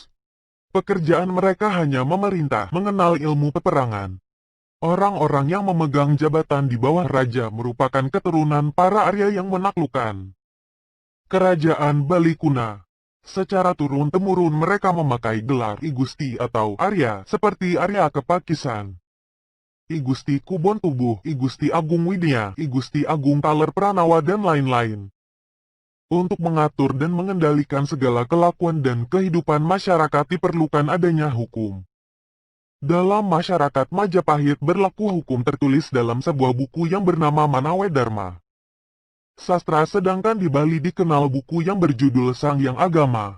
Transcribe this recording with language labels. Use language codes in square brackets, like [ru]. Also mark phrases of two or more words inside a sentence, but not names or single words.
[id] Pekerjaan mereka hanya memerintah, mengenal ilmu peperangan. Orang-orang yang memegang jabatan di bawah raja merupakan keturunan para Arya yang menaklukkan Kerajaan Bali Kuna. Secara turun-temurun mereka memakai gelar I Gusti atau Arya, seperti Arya Kepakisan, I Gusti Kubon Tubuh, I Gusti Agung Widya, I Gusti Agung Taler Pranawa dan lain-lain. Untuk mengatur dan mengendalikan segala kelakuan dan kehidupan masyarakat diperlukan adanya hukum. Dalam masyarakat Majapahit berlaku hukum tertulis dalam sebuah buku yang bernama Manawe Dharma Sastra, sedangkan di Bali dikenal buku yang berjudul Sang Hyang Agama.